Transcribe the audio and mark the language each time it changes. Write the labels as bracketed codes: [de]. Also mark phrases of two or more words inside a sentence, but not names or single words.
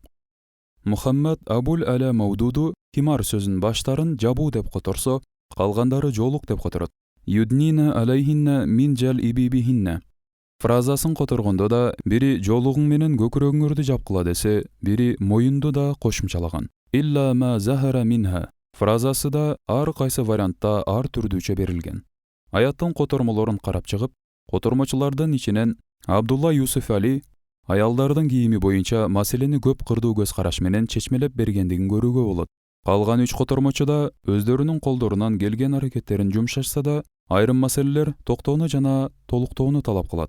[ky] Мухаммад Абул Ала Маудуду химар сөзүн баштарын жабуу деп которсо, калгандары жоолук деп которот. [ar] يدنين عليهن من جلابيبهن [ky] фразасын которгондо да бири жоолугуң менен көкүрөгүңөрдү жапкыла десе, бири моюнду да кошумчалаган. [ar] إلا ما ظهر منها [ky] фразасы да ар кайсы вариантта ар түрдүүчө берилген. Аяттын котормолорун карап чыгып, котормочулардын ичинен Абдулла Юсуф Али аялдардын кийими боюнча маселени көп кырдуу көз караш менен чечмелеп бергендигин көрүүгө болот. Калган 3 котормочу да өздөрүнүн колдорунан келген аракеттерин жумшашса да, айрым маселелер токтоону жана толуктоону талап кылат.